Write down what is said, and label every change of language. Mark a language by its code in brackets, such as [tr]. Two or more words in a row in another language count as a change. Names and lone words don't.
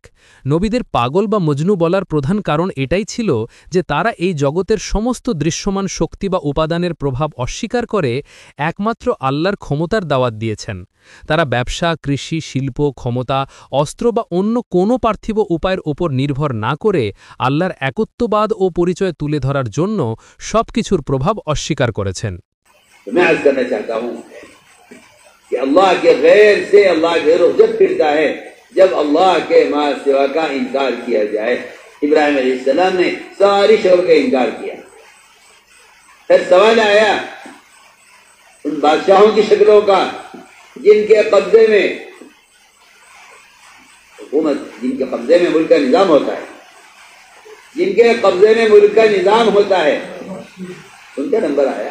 [bn] নবীদের পাগল বা মজনু বলার প্রধান কারণ এটাই ছিল যে তারা এই জগতের সমস্ত দৃশ্যমান শক্তি বা উপাদানের প্রভাব অস্বীকার করে একমাত্র আল্লাহর ক্ষমতার দাওয়াত দিয়েছেন। তারা ব্যবসা, কৃষি, শিল্প, ক্ষমতা, অস্ত্র বা অন্য কোনো পার্থিব উপায়ের ওপর নির্ভর না করে আল্লাহর একত্ববাদ ও পরিচয় তুলে ধরার জন্য সবকিছুর প্রভাব অস্বীকার করেছেন। [ur] کہ اللہ کے غیر سے اللہ کے رخ جب پھرتا ہے جب اللہ کے ما سوا کا انکار کیا جائے۔ ابراہیم علیہ السلام نے ساری شکل کا انکار کیا۔ پھر سوال آیا ان بادشاہوں کی شکلوں کا جن کے قبضے میں حکومت، جن کے قبضے میں ملک کا نظام ہوتا ہے، جن کے قبضے میں ملک کا نظام ہوتا ہے، ان کا نمبر آیا۔